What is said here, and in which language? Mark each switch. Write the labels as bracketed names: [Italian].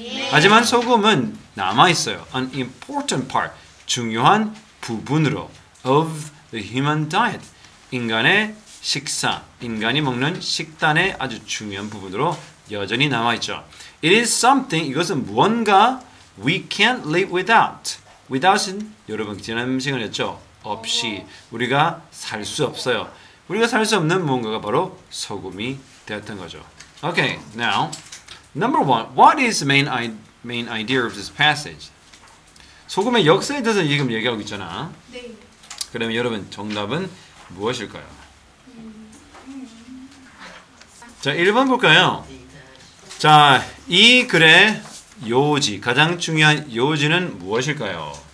[Korean] 하지만 소금은 남아 있어요. [English] An important part. [Korean] 중요한 부분으로 [English] of the human diet. [Korean] 인간의 식사, 인간이 먹는 식단의 아주 중요한 부분으로 여전히 남아 있죠. [English] It is something. [Korean] 이것은 무언가 [English] we can't live without. [Korean] without은 여러분 지난 시간에 했죠. 없이 우리가 살 수 없어요. 우리가 살 수 없는 무언가가 바로 소금이 되었던 거죠. [English] Okay, now number one. What is the main idea of this passage? [Korean] 소금의 역사에 대해서 지금 얘기하고 있잖아. 네. 그러면 여러분 정답은 무엇일까요? 자, 1번 볼까요? 자, 이 글의 요지, 가장 중요한 요지는 무엇일까요?